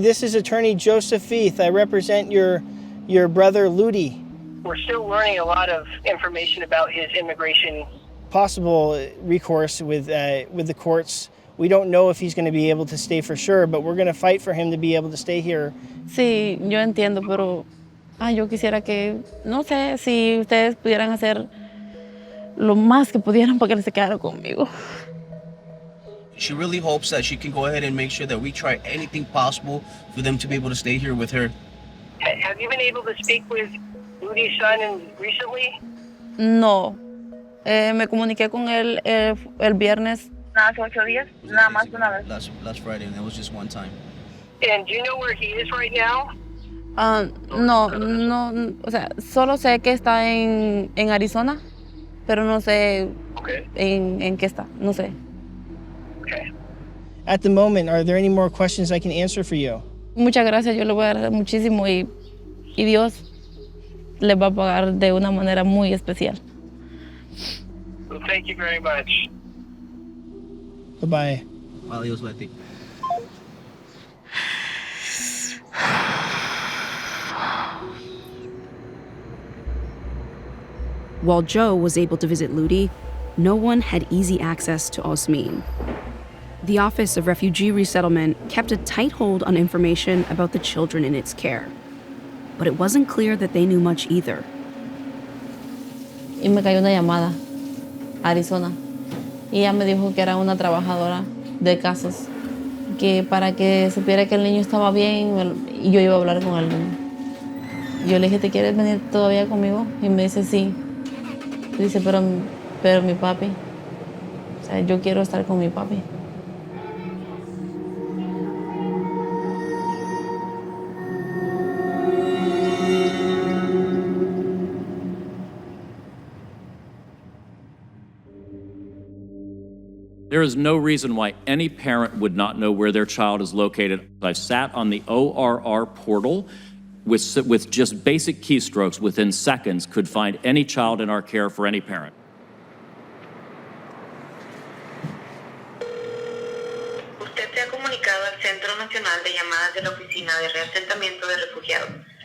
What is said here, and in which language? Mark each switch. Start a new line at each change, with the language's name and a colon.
English: This is attorney Joseph Feith. I represent your brother Ludi. We're still learning a lot of information about his immigration. Possible recourse with the courts. We don't know if he's going to be able to stay for sure, but we're going to fight for him to be able to stay here.
Spanish: Sí, yo entiendo, pero yo quisiera que, no sé, si ustedes pudieran hacer lo más que pudieran para que él se quedara conmigo.
English: She really hopes that she can go ahead and make sure that we try anything possible for them to be able to stay here with her. Have you been able to speak with Ludi's son recently?
Spanish: No. Me comuniqué con él el viernes. Hace 8 días, nada más una vez.
English: Last Friday, and that was just one time. And do you know where he is right now?
Spanish: No, o sea, solo sé que está en Arizona, pero no sé en qué está, no sé.
English: Okay. At the moment, are there any more questions I can answer for you?
Spanish: Muchas gracias, yo le voy a dar muchísimo y Dios le va a pagar de una manera muy especial.
English: Well, thank you very much. Bye-bye.
Spanish: Adios, Letty.
English: While Joe was able to visit Ludi, no one had easy access to Osmin. The Office of Refugee Resettlement kept a tight hold on information about the children in its care. But it wasn't clear that they knew much either.
Spanish: Y me cayó una llamada a Arizona. Y ella me dijo que era una trabajadora de casos, que para que supiera que el niño estaba bien y yo iba a hablar con el niño. Yo le dije, ¿te quieres venir todavía conmigo? Y me dice, sí. Dice, pero mi papi. O sea, yo quiero estar con mi papi.
English: There is no reason why any parent would not know where their child is located. I've sat on the ORR portal with just basic keystrokes within seconds, could find any child in our care for any parent.
Spanish: Usted se ha comunicado al Centro Nacional de Llamadas de la Oficina de Reasentamiento de Refugiados.